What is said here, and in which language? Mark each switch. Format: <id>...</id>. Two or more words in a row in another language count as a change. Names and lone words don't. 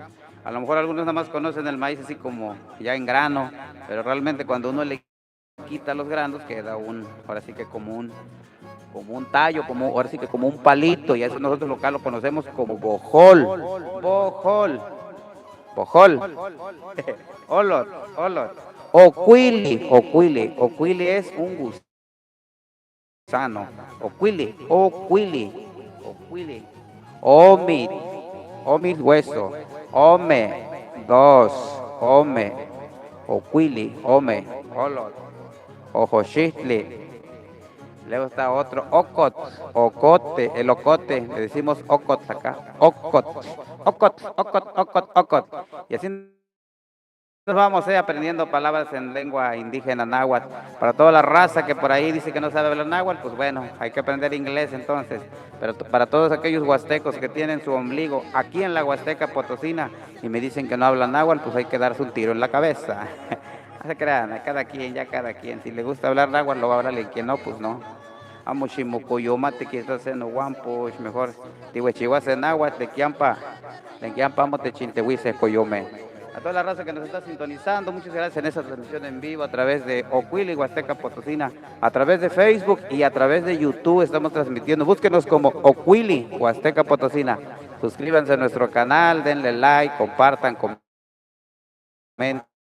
<es>A lo mejor algunos nada más conocen el maíz así como ya en grano, pero realmente cuando uno le quita los granos queda ahora sí que como un tallo, ahora sí que como un palito, y eso nosotros local lo conocemos como bojol.</es> <nah>Olot. Oquili</nah> <es>es un gusto. gusano.</es> <nah>Oquili, oquili, oquili. Omit, omit hueso. Ome, dos, ome. Oquili, ome, olot. Ojochitli.</nah> <es>Luego está otro, ocot, ocote, el ocote, le decimos ocot acá,</es> <nah>ocot, ocot, ocot, ocot, ocot.</nah> <es>Y así nos vamos aprendiendo palabras en lengua indígena náhuatl. Para toda la raza que por ahí dice que no sabe hablar náhuatl, pues bueno, hay que aprender inglés entonces. Pero para todos aquellos huastecos que tienen su ombligo aquí en la Huasteca Potosina y me dicen que no hablan náhuatl, pues hay que darse un tiro en la cabeza. No se crean, cada quien, ya cada quien. Si le gusta hablar náhuatl, lo va a hablar, y quien no, pues no.</es> <nah>Amo chimucoyomate</nah> <es>que está haciendo guampo, mejor.</es> <nah>Tihuechihuase náhuatl, de quiampa amo te chintehuise coyome.</nah> <es>A toda la raza que nos está sintonizando, muchas gracias en esta transmisión en vivo a través de Oquili, Huasteca Potosina, a través de Facebook y a través de YouTube estamos transmitiendo. Búsquenos como Oquili, Huasteca Potosina. Suscríbanse a nuestro canal, denle like, compartan, comenten.</es>